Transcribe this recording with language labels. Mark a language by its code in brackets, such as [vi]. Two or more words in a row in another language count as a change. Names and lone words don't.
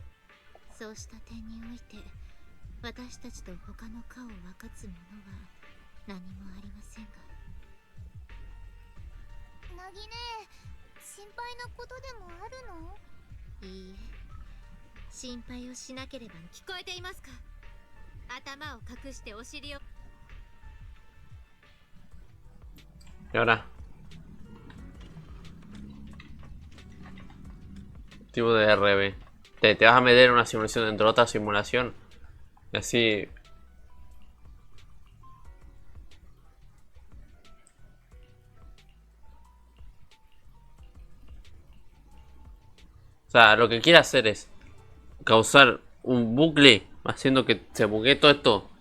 [ja] そうした点において私たちと他の科を分かつ者は何もありませんが。ナギ姉、心配なことでもあるの？いいえ、心配をしなければ。聞こえていますか？頭を隠してお尻を。 [es] ¿Y ahora? Tipo de RB. Te vas a meter en una simulación dentro de otra simulación. Y así. O sea, lo que quiere hacer es causar un bucle haciendo que se buguee todo esto.